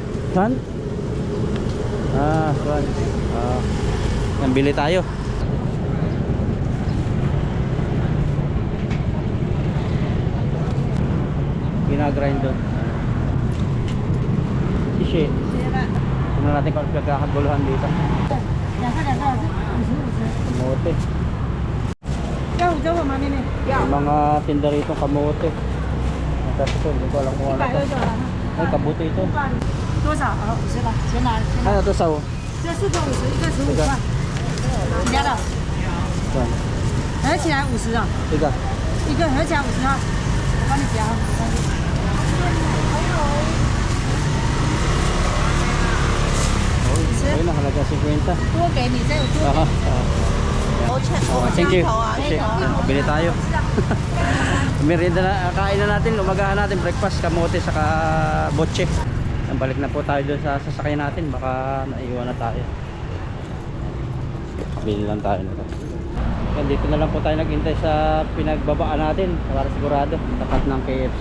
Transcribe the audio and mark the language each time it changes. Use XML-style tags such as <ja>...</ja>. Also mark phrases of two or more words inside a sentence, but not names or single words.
<tl>Saan? Saan? Yan, bili tayo. Ginagrind doon. Ishi. Tingnan natin kung nagkakaguluhan dito.</tl> <zh>2 个2个50</zh> <tl>Kamote.</tl> <zh>50。要5吗？妹妹。</zh> <tl>Yung mga tinda rito kamote. Tapos ito, hindi ko alam kung ano 120 ito.</tl> <zh>就好了。</zh> <tl>Ay, kabuti ito.</tl> <zh>多少？好，50吧。先拿，先拿。</zh> <tl>Ano ito sawo?</tl> <zh>这4个50，一个15块。你家的，</zh> <tl>Saan?</tl> <zh>合起来50啊，</zh> <tl>Tiga.</tl> <zh>一个合起来50啊，我帮你夹啊，没关系。</zh> <tl>Ayun na, halaga 50.</tl> <zh>多给你，这有多 Aha. 给。</zh> <en>Thank you.</en> <zh>头啊，</zh> <tl>Kasi,</tl> <zh>那头。</zh> <tl>bili tayo. Merienda na, kain na natin, umagahan natin, breakfast, kamote, saka botche. Balik na po tayo doon sa sasakyan natin, baka naiwan na tayo. Bili lang tayo nito. Dito na lang po tayo naghintay sa pinagbabaan natin para sigurado, tapat ng KFC.</tl>